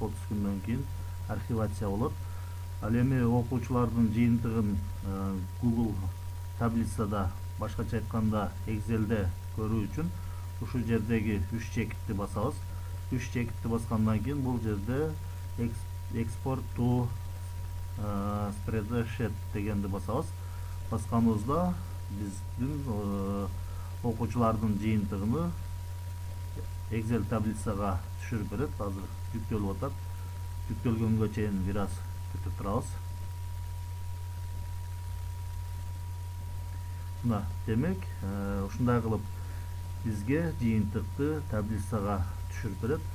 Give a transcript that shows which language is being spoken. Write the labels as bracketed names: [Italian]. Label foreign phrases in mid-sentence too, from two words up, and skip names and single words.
[Kyrgyz] 30 күндөн кийин архивация болот. Ал эми окуучулардын жыйынтыгын Google таблицада, башкача айтканда Excel'де көрүү үчүн ушу жердеги 3 чекитти басабыз. 3 чекитти баскандан кийин бул жерде [English] export to spreadsheet [Kyrgyz] дегенди басабыз. Басканыбызда биздин окуучулардын жыйынтыгын Excel таблицага түшүрүп берет. Азыр жүктөлүп атат. жүктөлгөнгө чейин бир аз күтүп турабыз. Мына демек ушундай кылып бизге жыйынтыкты таблицага түшүрүп берет.